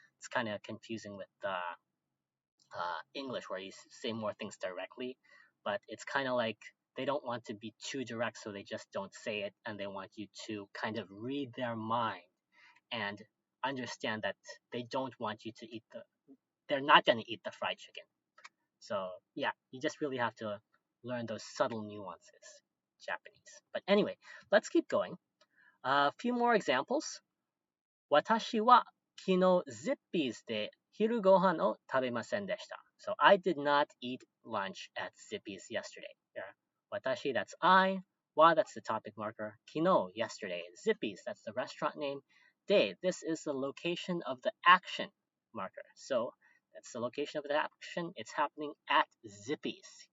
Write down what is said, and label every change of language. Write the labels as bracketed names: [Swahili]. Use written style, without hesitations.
[English] It's kind of confusing with English, where you say more things directly, but it's kind of like they don't want to be too direct, so they just don't say it, and they want you to kind of read their mind and understand that they don't want you to eat they're not going to eat the fried chicken. So yeah, you just really have to learn those subtle nuances, Japanese. But anyway, let's keep going. A few more examples. [Japanese] 私は昨日 Zippy's で昼ご飯を食べませんでした. [English] So I did not eat lunch at Zippy's yesterday. Here, 私, that's I. Wa, that's the topic marker. 昨日, yesterday. Zippy's, that's the restaurant name. De, this is the location of the action marker. So that's the location of the action. It's happening at Zippy's.